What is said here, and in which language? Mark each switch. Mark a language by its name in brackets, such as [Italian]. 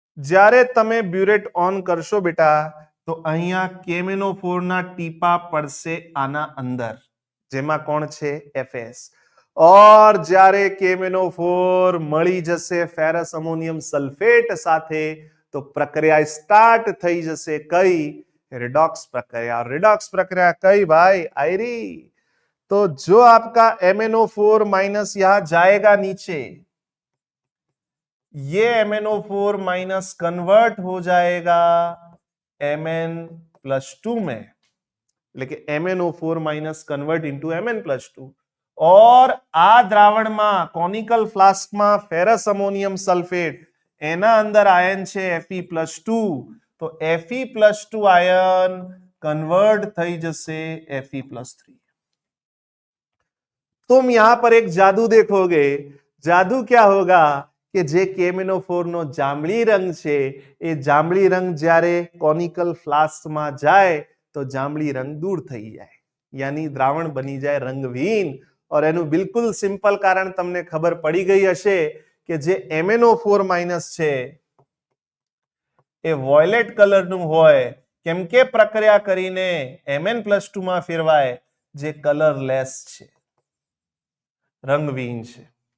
[Gujarati] જ્યારે તમે burette on કરશો બેટા તો અહીંયા KMnO4 ના ટીપા પડશે આના અંદર, જેમાં કોણ છે? FAS. ઓર જ્યારે KMnO4 મળી જશે ફેરસ અમોનિયમ સલ્ફેટ સાથે તો પ્રક્રિયા સ્ટાર્ટ થઈ જશે. [Hindi] કઈ? रिडॉक्स प्रक्रिया. रिडॉक्स प्रक्रिया कई भाई? आयरी. तो जो आपका MnO4 माइनस यहां जाएगा नीचे, ये MnO4 माइनस कन्वर्ट हो जाएगा Mn+2 में, लेकिन MnO4 minus convert into Mn+2. [Gujarati] और આ દ્રાવણમાં કોનિકલ ફ્લાસ્કમાં ફેરસ અમોનિયમ સલ્ફેટ, એના અંદર આયન છે Fe+2, [Hindi] तो Fe+2 आयन कन्वर्ट [Gujarati] થઈ જશે Fe+3. [Hindi] तुम यहां पर एक जादू देखोगे. जादू क्या होगा कि [Gujarati] જે KMnO4 નો જાંબલી રંગ છે એ જાંબલી રંગ જ્યારે કોનિકલ ફ્લાસ્કમાં જાય તો જાંબલી રંગ દૂર થઈ જાય, યાની દ્રાવણ બની જાય રંગહીન. और એનું બિલકુલ સિમ્પલ કારણ તમને ખબર પડી ગઈ હશે કે જે MnO4 માઇનસ છે એ વોયલેટ કલરનું હોય, કેમ કે પ્રક્રિયા કરીને Mn+2 માં ફેરવાય, જે કલરલેસ છે, રંગહીન છે.